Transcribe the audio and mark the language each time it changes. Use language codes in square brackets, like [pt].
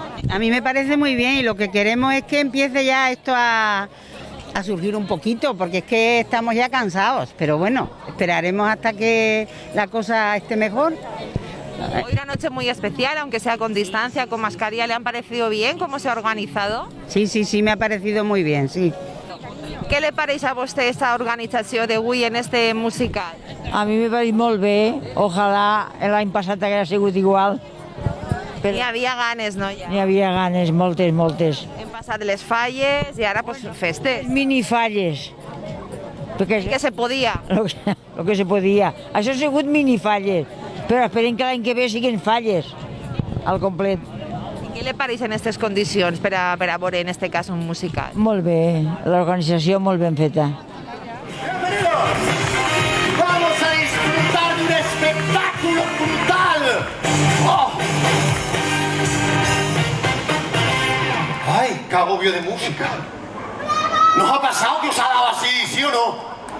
[es] A mí me parece muy bien y lo que queremos es que empiece ya esto a surgir un poquito, porque es que estamos ya cansados, pero bueno, esperaremos hasta que la cosa esté mejor. Hoy una noche muy especial, aunque sea con distancia, con mascarilla. ¿Le han parecido bien cómo se ha organizado? Sí, me ha parecido muy bien, sí. [ca] Què li pareix a vostè aquesta organització d'avui en este musical? A mi me pareix molt bé, ojalà l'any passat hagués sigut igual. N'hi havia ganes, no? N'hi havia ganes, moltes. Hem passat les falles i ara pues, festes. Minifalles. Perquè I que se podia. Lo que se podia. Això ha sigut minifalles, però esperem que l'any que ve siguin falles al complet. Què li pareix en aquestes condicions per a veure en este cas un musical? Molt bé, l'organització molt ben feta. [es] Vamos a disfrutar de un espectáculo brutal. ¡Oh! ¡Ay, qué agobio de música! ¿Nos ha pasado que os ha dado así, sí o no?